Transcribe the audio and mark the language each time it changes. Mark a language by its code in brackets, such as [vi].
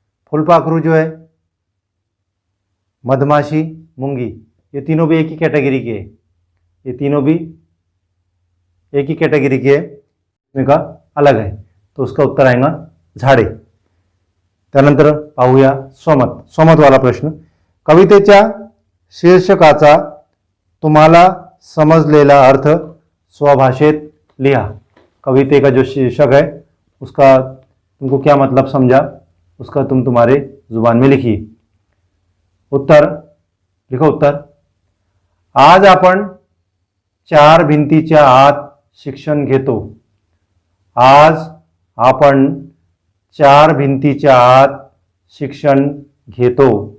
[hi] फुलपाखरू जो है, मधमाशी, मुंगी, ये तीनों भी एक ही कैटेगरी के हैं। ये तीनों भी एक ही कैटेगरी के इनका अलग आहे, तो उसका उत्तर आएगा झाडे। [mr] त्यानंतर पाहूया स्वमत वाला प्रश्न। कवितेच्या शीर्षकाचा तुम्हाला समजलेला अर्थ स्वभाषेत लिहा। [hi] कविते का जो शीर्षक है उसका तुमको क्या मतलब समझा, उसका तुम तुम्हारे जुबान में लिखिए। उत्तर लिखो। [mr] उत्तर, आज आपण 4 भिंतीच्या आत शिक्षण घेतो। आज आपण 4 भिंतीच्या आत शिक्षण घेतो।